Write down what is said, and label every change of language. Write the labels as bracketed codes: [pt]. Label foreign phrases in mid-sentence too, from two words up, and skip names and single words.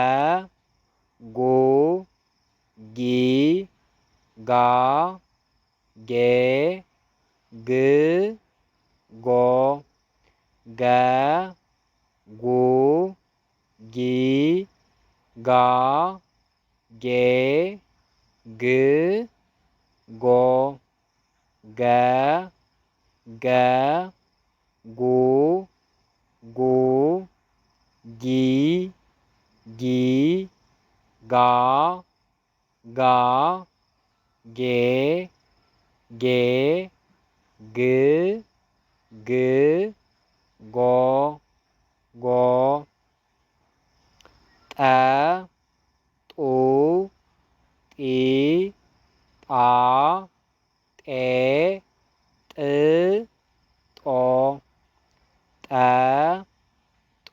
[am] ጉ ጊ ጋ ጌ ግ ጎ ገ ጉ ጊ ጋ ጌ ግ ጎ ገ ገ ጉ ጉ ጊ ጊ ጋ ጋ ጌ ጌ ግ ግ ጎ ጎ ጠ ጡ ጢ ጣ ጤ ጥ ጦ ጠ ጡ